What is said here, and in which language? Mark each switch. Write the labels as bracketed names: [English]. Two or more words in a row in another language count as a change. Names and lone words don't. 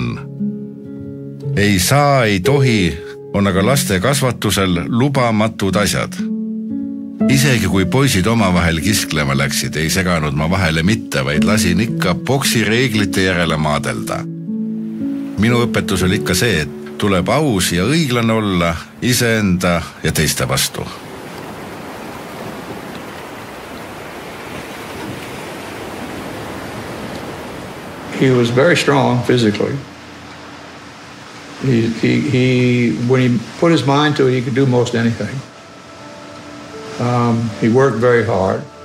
[Estonian] Ei saa, ei tohi, on aga laste kasvatusel lubamatud asjad. Isegi kui poisid omavahel kisklema läksid, ei seganud ma vahele mitte, vaid lasin ikka boksi reeglite järele maadelda. Minu õpetus oli ikka see, et tuleb aus ja õiglane olla iseenda ja teiste vastu. [English] He was very strong physically. When he put his mind to it, he could do most anything. He worked very hard.